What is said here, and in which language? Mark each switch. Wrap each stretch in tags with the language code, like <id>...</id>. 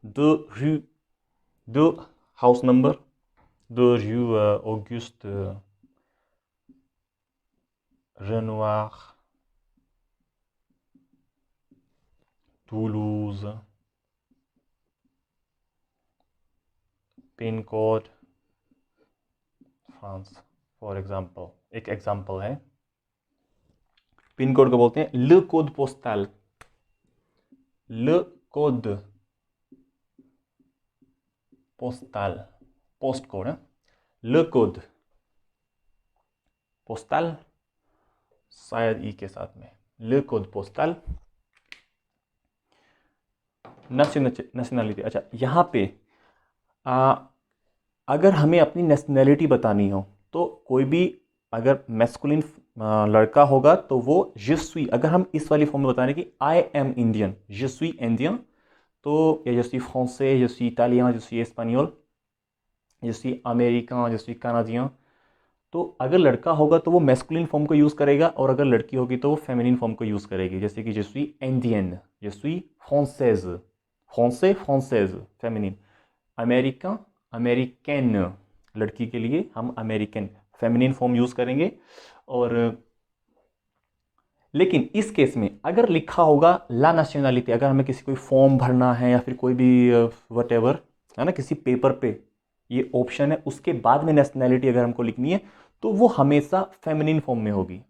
<en>The rue, the house number, the rue Auguste Renoir, Toulouse, pin code France for example.</en> <hi>एक example है. Pin code को बोलते हैं ले कोड पोस्टल. ले कोड पोस्टल. पोस्ट कोड है. ले कोड पोस्टल शायद ई के साथ में. ले कोड पोस्टल. नेशनलिटी. अच्छा, यहाँ पे अगर हमें अपनी नेशनैलिटी बतानी हो तो कोई भी अगर मैस्कुलिन लड़का होगा तो वो je suis. अगर हम इस वाली फॉर्म में बताने की I am Indian, je suis indien, तो या</hi> <fr>je suis français, je suis italien, je suis espagnol, je suis américain, je suis canadien.</fr> <hi>तो अगर लड़का होगा तो वो मैस्कुलिन फॉर्म को यूज़ करेगा और अगर लड़की होगी तो वो फेमिनिन फॉर्म को यूज़ करेगी. जैसे कि</hi> <fr>je suis indienne, je suis française, français, française फेमिनिन.</fr> <hi>America, American लड़की के लिए हम अमेरिकन फेमिनिन फॉर्म यूज़ करेंगे. और लेकिन इस केस में अगर लिखा होगा ला नेशनलिटी, अगर हमें किसी कोई फॉर्म भरना है या फिर कोई भी वटेवर है ना, किसी पेपर पे ये ऑप्शन है, उसके बाद में नेशनैलिटी अगर हमको लिखनी है तो वो हमेशा फेमिनिन फॉर्म में होगी.</hi>